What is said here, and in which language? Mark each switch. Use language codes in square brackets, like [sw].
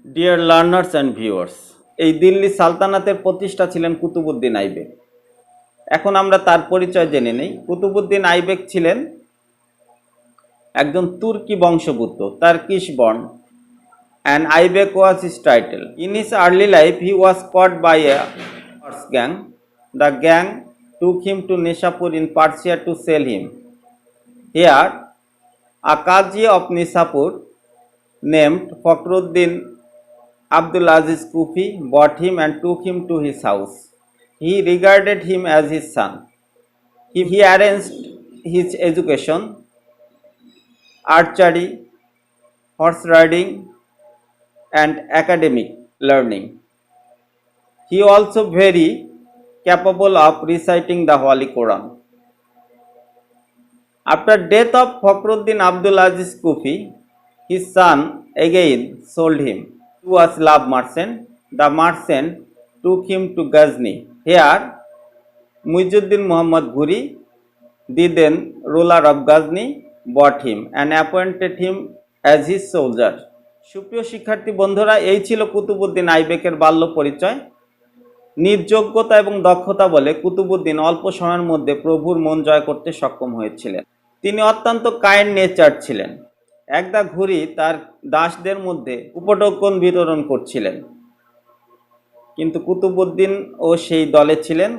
[bn] Dear learners and viewers, এই দিল্লি সালতানাতের প্রতিষ্ঠা ছিলেন কুতুবউদ্দিন আইবেক। এখন আমরা তার পরিচয় জেনে নেই। কুতুবউদ্দিন আইবেক ছিলেন একজন তুর্কি বংশোদ্ভূত, Turkish born, [en] and Aibak was his title. In his early life, he was caught by a horse gang. The gang took him to Nishapur in Persia to sell him. Here, a Qazi of Nishapur named Fakhruddin Abdul Aziz Kufi bought him and took him to his house. He regarded him as his son. He arranged his education, archery, horse riding, and academic learning. He also very capable of reciting the Holy Quran. After death of Fakhruddin Abdul Aziz Kufi, his son again sold him to a slave merchant. The merchant took him to Ghazni. Here, Muizuddin Muhammad Ghuri, the then ruler of Ghazni, bought him and appointed him as his soldier. [bn] সুপ্রিয় শিক্ষার্থী বন্ধুরা, এই ছিল কুতুবউদ্দিন আইবেকের বাল্য পরিচয়। নিজ যোগ্যতা এবং দক্ষতা বলে কুতুবউদ্দিন অল্প সময়ের মধ্যে প্রভুর মন জয় করতে সক্ষম হয়েছিলেন। তিনি অত্যন্ত কাইন্ড নেচার ছিলেন। একদা ঘুরি তার দাসদের মধ্যে উপঢৌকন বিতরণ করছিলেন, কিন্তু কুতুবউদ্দিন ও সেই দলে ছিলেন।